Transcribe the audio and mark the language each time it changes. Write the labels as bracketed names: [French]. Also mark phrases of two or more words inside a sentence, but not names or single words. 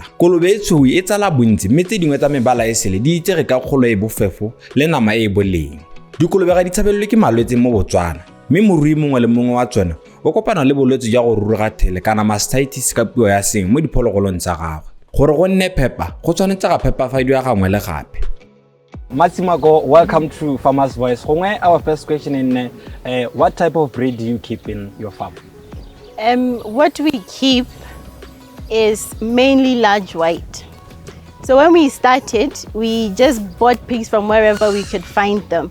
[Tswana] Kolobe e tshweu e tsala bontsi mme tse dingwe tsa mebala e sele di itsege ka kgolo e bofefo le nama e boleng. Dikolobe ga di tshabelelwe ke malwetse mo Botswana mme morui mongwe le mongwe wa tsona o kopana le bolwetse jwa go ruruga thele kana mastitis ka puo ya seng mo diphologolong tsa gagwe. Gore go nne phepa go tshwanetse ga phepafadiwa gangwe le gape. Tsimako, [English] welcome to Farmer's Voice. Our first question in what type of breed do you keep in your farm? What we keep is mainly large white. So when we started, we just bought pigs from wherever we could find them.